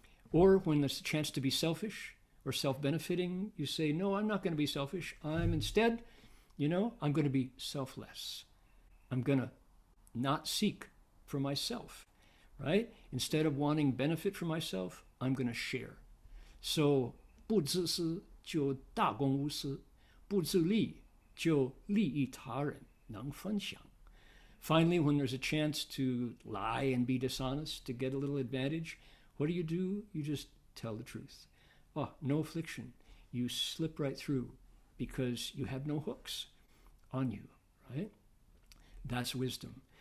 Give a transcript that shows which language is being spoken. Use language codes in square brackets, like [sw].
[en] Or when there's a chance to be selfish or self-benefiting, you say, no, I'm not going to be selfish. I'm instead, I'm going to be selfless. I'm going to not seek for myself, right? Instead of wanting benefit for myself, I'm going to share. [zh] So, 不自私就大公无私，不自利就利益他人，能分享。 [en] Finally, when there's a chance to lie and be dishonest, to get a little advantage, what do? You just tell the truth. Oh, no affliction. You slip right through because you have no hooks on you, right? That's wisdom.